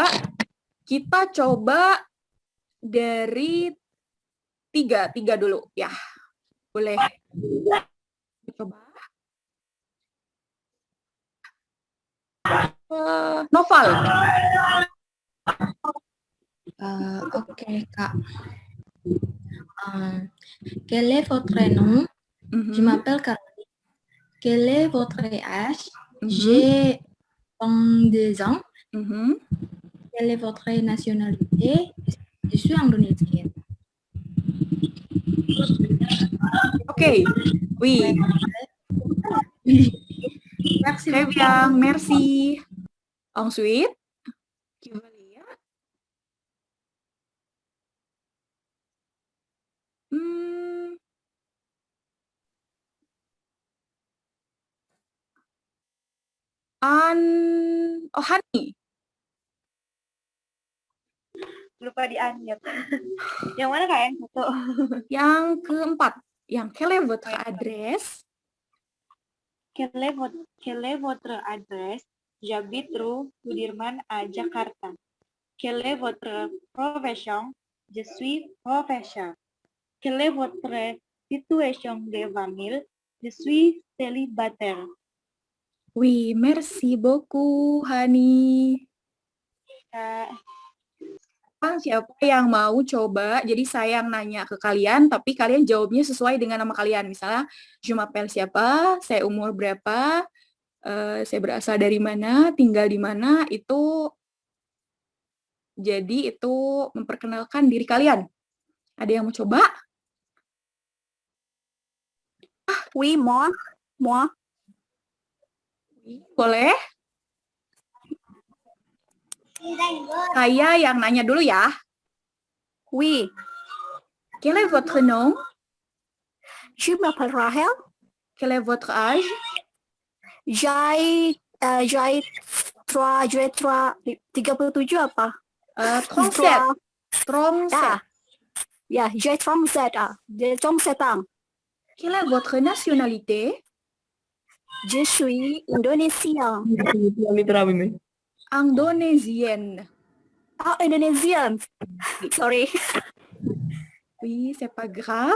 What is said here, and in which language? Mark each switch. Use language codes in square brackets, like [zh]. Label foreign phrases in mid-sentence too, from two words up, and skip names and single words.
[id] Kita coba dari tiga dulu. Ya, boleh. Coba. Noval. Oke, Kak. [fr] Quel est votre nom? Je m'appelle Caroline. Quel est votre âge? J'ai 22 ans. Quelle est votre nationalité? Je suis indonésienne. Oke, oui. Merci. Très bien, merci. Ensuite, qui va lire? Hani. [id] Lupa di-unmute. Yang mana Kak? Yang satu? Yang keempat. [fr] Yang quelle est votre adresse? Quelle est votre adresse? J'habite rue Sudirman à Jakarta. Quelle est votre profession? Je suis professeur. Quelle est votre situation de famille? Je suis célibataire. Oui, merci beaucoup, Hani. [id] Siapa yang mau coba? Jadi saya yang nanya ke kalian, tapi kalian jawabnya sesuai dengan nama kalian. Misalnya, [fr] je m'appelle [id] siapa, saya umur berapa, saya berasal dari mana, tinggal di mana, itu jadi itu memperkenalkan diri kalian. Ada yang mau coba? [fr] Oui, moi. [id] Boleh? Saya yang nanya dulu ya. [fr] Oui. Quel est votre nom? Je m'appelle Rahel. Quel est votre âge? J'ai 37 apa? 37. 37. [id] Ya, [fr] j'ai 37 ans. Quelle est votre nationalité? Je suis indonésien. Indonésienne. Ah, indonésien. Sorry. Oui, c'est pas grave.